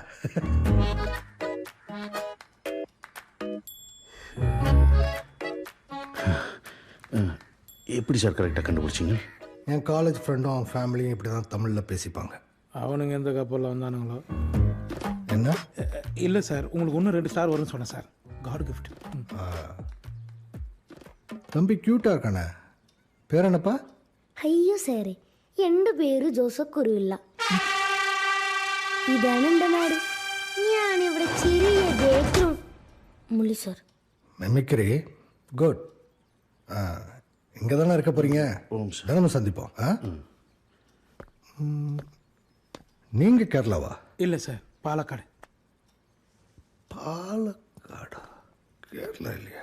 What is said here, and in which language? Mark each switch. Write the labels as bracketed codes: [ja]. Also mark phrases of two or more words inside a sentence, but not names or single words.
[ta] எப்படி சார் கரெக்டாக கண்டுபிடிச்சிங்க? என் [en] college friendஉம் [ta] அவன் ஃபேமிலியும் இப்படி தான் தமிழில் பேசிப்பாங்க. அவனுங்க எந்த கப்பலில் வந்தானுங்களோ. என்ன? இல்லை சார், உங்களுக்கு இன்னும் 2 ஸ்டார் வரும்னு சொன்னேன் சார். [en] God gift. [ta] தம்பி க்யூட்டாக இருக்கானே, பேர் என்னப்பா? [ml] അയ്യോ സാറേ, എൻ്റെ പേര് ജോസഫ് കുരുവില്ല. ഇതാണ് എൻ്റെ നാട്. ഞാനിവിടെ ചെറിയ ബേക്കറും മുള്ളി സാർ. [en] mimicry good. [ta] இங்கே தானே இருக்க போகிறீங்க? தினமும் சந்திப்போம். நீங்கள் கேரளாவா? இல்லை சார், பாலக்காடு. பாலக்காடா? கேரளா இல்லையா?